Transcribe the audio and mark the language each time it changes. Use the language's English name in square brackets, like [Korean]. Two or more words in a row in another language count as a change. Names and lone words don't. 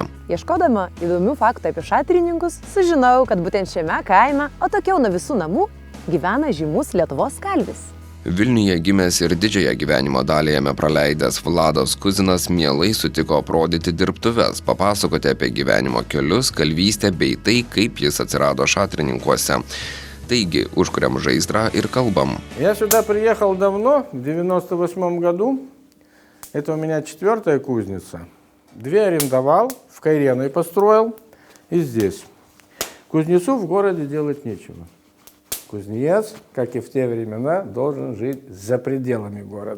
[Lithuanian] Ieškodama įdomių faktų apie Šatrininkus, sužinojau, kad būtent šiame kaime, o tokiau nuo visų namų, gyvena žymus Lietuvos kalvis. Vilniuje gimęs ir didžiąją gyvenimo dalį jame praleidęs Vladas Kuzinas mielai sutiko aprodyti dirbtuves, papasakoti apie gyvenimo kelius, kalvystę bei tai, kaip jis atsirado Šatrininkuose. Таigi, užkuriam žaizdrą ir kalбам. [Russian] Я сюда приехал давно, в 98 году. Это у меня 4-я кузница. 2 арендовал, в Кайреной построил и здесь. Кузнецу в городе делать нечего. Кузнец, как и в те времена, должен жить за пределами города.